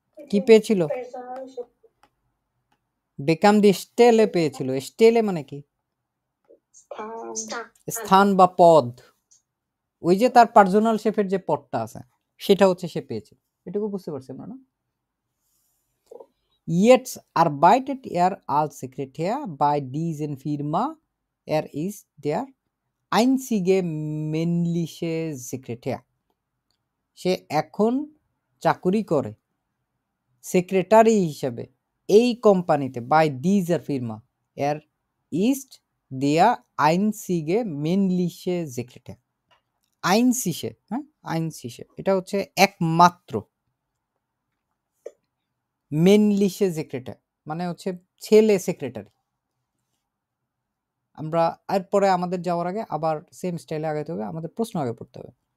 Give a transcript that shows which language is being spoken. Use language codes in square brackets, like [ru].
[bn] কি পেয়েছিল? বেকাম দি স্টেলে পেয়েছিল। স্টেলে মানে কি? স্থান বা পদ। ওই যে তার পার্সোনাল শেফের যে পদটা আছে সেটা হচ্ছে সে পেয়েছিল। এটুকু বুঝতে পারছেন না? [de] Jetzt arbeitet er als Sekretär bei diesen Firma. Er ist der einzige männliche Sekretär. [bn] সে এখন চাকুরি করে সেক্রেটারি হিসেবে এই কোম্পানিতে, [de] বাই দিজার ফির্মা। Er ist der einzige männliche Sekretär. [bn] আইনসিসে, হ্যাঁ, আইনসিসে এটা হচ্ছে একমাত্র। মেনলিসে সেক্রেটারি মানে হচ্ছে ছেলে সেক্রেটারি। আমরা এরপরে আমাদের যাওয়ার আগে আবার সেম স্টাইলে আগাইতে হবে, আমাদের প্রশ্ন আগে পড়তে হবে।